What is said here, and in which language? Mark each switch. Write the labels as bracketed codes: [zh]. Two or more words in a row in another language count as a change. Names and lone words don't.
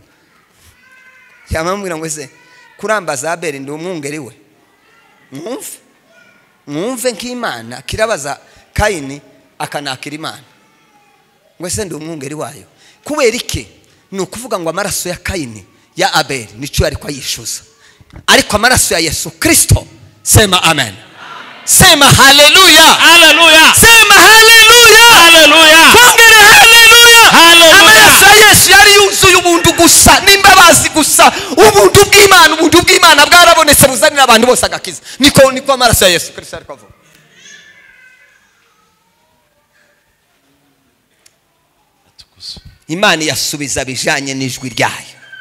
[rw] Yamambwira ngo ese kurambaza Abeli ndi umwungeri we. Mwumve nk'Imana kirabaza Kayini akanakira Imana. Ngo ese ndi umwungeri wayo. Kubera iki? Ni ukuvuga ngo amaraso ya Kayini ya Abeli nicyo yari kwayishuza. Ariko amaraso ya Yesu Kristo, sema amen. Sema haleluya. Haleluya. Sema haleluya. Haleluya. Kongere haleluya. Haleluya. Amaraso ya Yesu yari yuzuye ubuntu gusa n'imbabazi gusa. Ubuntu bw'Imana bwarabonetse buzanira abantu bose agakiza. Niko amaraso ya Yesu Kristo ari kwavuga. Imana yasubiza bijanye n'ijwi ryayo.